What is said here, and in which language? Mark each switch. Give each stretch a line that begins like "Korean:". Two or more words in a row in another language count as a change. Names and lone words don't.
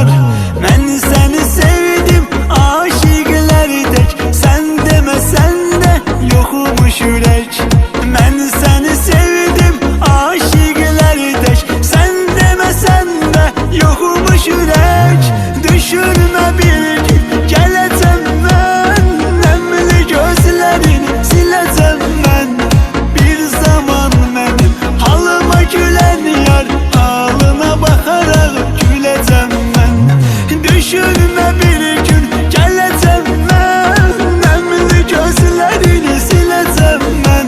Turkish: Ben seni sevdim aşıklardek, sen demesen de yokmuş yürek. Ben seni sevdim aşıklardek, sen demesen de yokmuş yürek.
Azerbaijani: Düşürme bir gün gələcəm mən, nəmli gözlərini siləcəm mən. Bir zaman mənim halıma gülən yar, halına baxaraq güləcəm mən. Düşürmə bir gün gələcəm mən, nəmli gözlərini siləcəm mən.